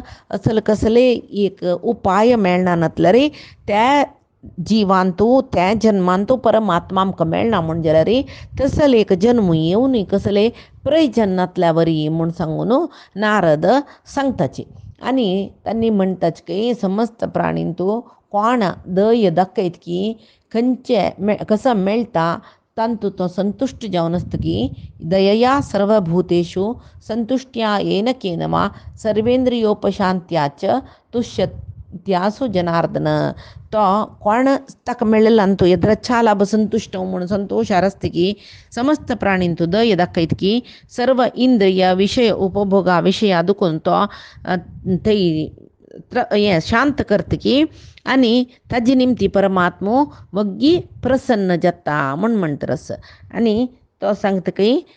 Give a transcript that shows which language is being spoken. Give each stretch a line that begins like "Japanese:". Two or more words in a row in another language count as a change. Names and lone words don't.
Konkani: असल कसले एक उपाय मेळना नातले रे त्या जिवांतू त्या जन्मांतू परमात्मा आमकां मेळना म्हूण जाल्यार तसले एक जन्म येवन कसले प्रयोजन नातल्या वरी म्हूण सांगून नारद सांगताचे आणि त्यांनी म्हणताच की समस्त प्राणींतू कोण दय दाखयत की खंयचे कसं मेळटा तांतू तो संतुष्ट जावन आसतकी
Sanskrit: दयया सर्वभूतेषु संतुष्ट्या येन केन वा सर्वेंद्रियोपशांत्याच तुष्यत्यासु जनार्दन
Konkani: तो कोण ताका मेळ्ळेलो आनी तो
Sanskrit: यद्रच्छालाभ संतुष्ट
Konkani: म्हणून संतोषार आसतकी समस्त प्राणींतू दय दाखयत की सर्व इंद्रिय विषय उपभोगा विशया दुखून तो थंय शांत करतकी आनी ताजे निमती परमात्मो वग्गी प्रसन्न जाता म्हूण म्हणटरस आनी तो सांगता की